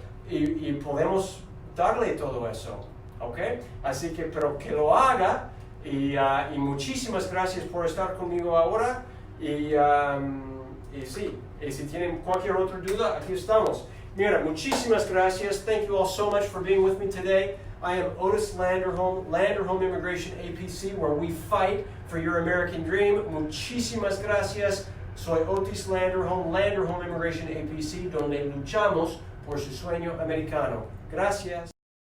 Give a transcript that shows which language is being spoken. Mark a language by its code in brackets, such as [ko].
[es] Y podemos darle todo eso, ¿ok? Así que, pero que lo haga, y muchísimas gracias por estar conmigo ahora, y sí, y si tienen cualquier otra duda, aquí estamos. Mira, muchísimas gracias. [en] Thank you all so much for being with me today. I am Otis Landerholm Immigration A.P.C., where we fight for your American dream. [es] Muchísimas gracias. Soy Otis Landerholm Immigration A.P.C., donde luchamos por su sueño americano. Gracias.